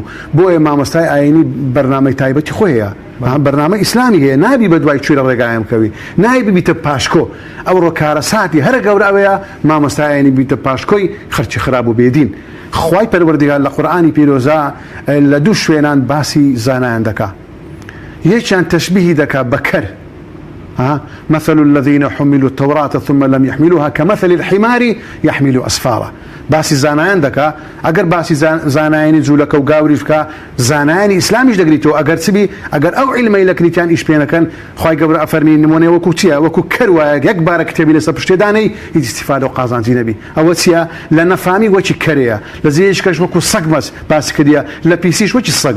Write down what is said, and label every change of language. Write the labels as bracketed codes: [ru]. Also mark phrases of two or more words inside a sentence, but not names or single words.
[ckb] بۆیە مامۆستای ئاینی بەرنامەی تایبەتی خۆیە، بەرنامە ئیسلامی هەیە، نابی بە دوای کوێرە ڕێگایم کەوی، نابی ببیتە پاشکۆ. ئەو ڕۆکارە ساتی هەرە گەورە ئەوەیە مامۆستای ئاینی بیتە پاشکۆی خەرچی خراپ و بێدین. خوای پەروەردگار لە قورئانی پیرۆزە لە دوو شوێنان باسی زانایان دەکا، یەکیان تەشبیهی دەکا بەکەر، [ar] مثل الذين حملوا التوراة ثم لم يحملوها كمثل الحمار يحمل أسفارا. [ckb] باسی زانایان دەکا، ئەگەر باسی زانایانی جوولەکە و گاوری بکە زانایانی ئیسلامیش دەگریتەوە، ئەگەر چبی ئەگەر ئەو عیلمەی لە کریتیان ئیش پێنەکەن خوای گەورە ئەفەرمی نمونێ وەکو چییە؟ وەکو کەر وایە یەک بارە کتێبی لەسەر پشتێدانەی هیچ استیفادە و قازانجی نەبی. ئەوە چییە؟ لە نەفامی وەکی کەرەیە، لە زیێش کەش وەکو سەگ مەس باسی کردیە، لە پیسیش وەکی سەگە.